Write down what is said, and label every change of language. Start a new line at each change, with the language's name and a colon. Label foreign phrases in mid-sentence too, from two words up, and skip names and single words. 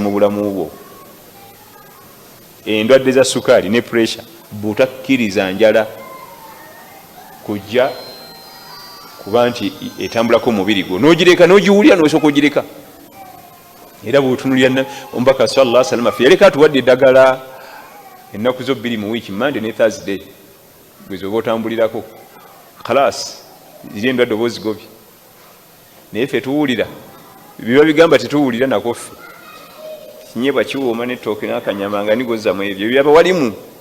Ganda: mu bulamu bwo endwadde za sukaali ne pressure butakkiriza njala kujja kuba nti etambulako omubiri gwo n'ogireka n'ogiwulira n'osooka ogireka era bw'otunulira omubaka
Arabic: صلى الله عليه وسلم
Ganda: yaleka atuwadde eddagala ennaku zo 2 mu wiiki Monday ne Thursday bwezoba otambulirako khalas ziri endwadde oba ozigobye naye ffe tuwulira biba bigamba tetuwulira nako ffe kinyebwa kiwooma n'ettooke n'akanyama nga nigozamu ebyo byaba walimu